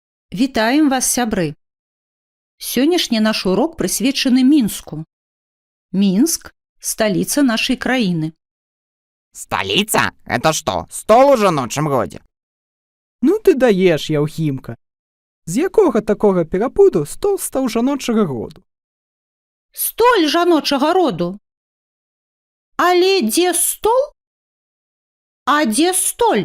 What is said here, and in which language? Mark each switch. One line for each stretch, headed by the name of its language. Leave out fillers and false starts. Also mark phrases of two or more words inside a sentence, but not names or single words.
Belarusian: Вітаем вас, сябры! Сённяшні наш урок прысвечаны Мінску. Мінск – сталіца нашай краіны.
Russian: Столица? Это что,
Belarusian: стол у жаночым годзе? Ну ты даеш, Яўхімка. З якога такога перапуду стол стаў жаночага роду? Столь жаночага роду. Але дзе стол? А дзе столь?